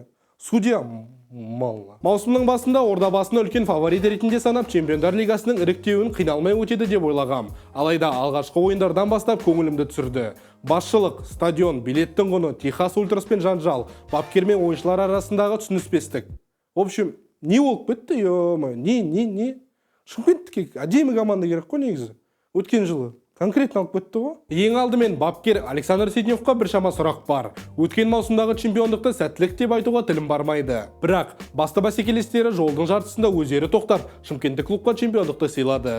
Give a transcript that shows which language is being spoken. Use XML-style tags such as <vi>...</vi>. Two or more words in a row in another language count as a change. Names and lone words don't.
<kk>Судья малла. Маусымның басында Ордабасын үлкен фаворит ретінде санап, чемпиондар лигасының іріктеуін қиналмай өтеді деп ойлағам. Алайда алғашқы ойындардан бастап көңілімді түсірді. Басшылық, стадион, билеттің құны, Техас ультраспен жанжал, бапкер мен ойыншылар арасындағы түсініспестік.</kk> <ru>В общем,</ru> <kk>не болып кетті, ё-моё, не. Шымкенттікке әдемі команда керек қой негізі. Өткен жылы конкретно алып кетті ғой. Ең алдымен бапкер Александр Сидневқа біршама сұрақ бар. Өткен маусымдағы чемпиондықты сәттілік деп айтуға тілім бармайды. Бірақ басты бәсекелестері жолдың жартысында өздері тоқтап, Шымкенттік клубқа чемпиондықты сыйлады.</kk>